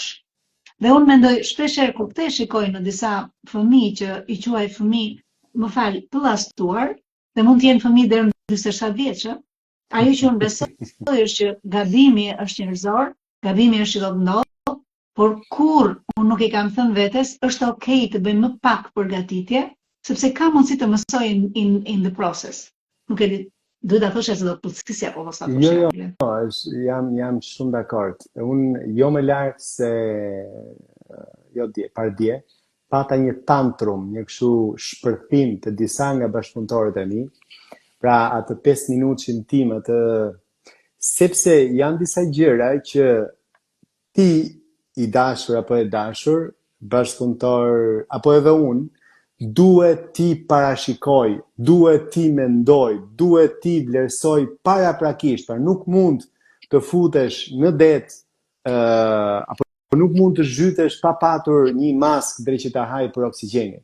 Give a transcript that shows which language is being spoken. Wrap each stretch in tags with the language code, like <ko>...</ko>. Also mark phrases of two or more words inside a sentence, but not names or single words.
<sq>Dhe unë mendoj shpeshherë kur këtë shikoj në disa fëmijë që i quaj fëmijë, më fal, të llastuar, dhe mund të jenë fëmijë deri në 47 vjeç, ajo që unë besoj është që gabimi është njerëzor, gabimi është që do të ndodhë, por kur unë nuk i kam thënë vetes, është okay të bëj më pak përgatitje, sepse ka mundësi të mësoj</sq> <en>in the process.</en> <sq>Nuk e di, duhet ta thosh se do të përcaktisja apo mos ta thosh. Jo, jam shumë dakord. Unë jo më lart se pardje, pata një tantrum, një kështu shpërthim të disa nga bashkëpunëtorët e mi, pra atë 5 minutëshin tim, sepse janë disa gjëra që ti i dashur apo e dashur, bashkëpunëtor apo edhe unë, duhet ti parashikoj, duhet ti mendoj, duhet ti vlerësoj paraprakisht, pra nuk mund të futesh në det, apo nuk mund të zhytesh pa patur një mask drejt që ta haj për oksigjenin.</sq>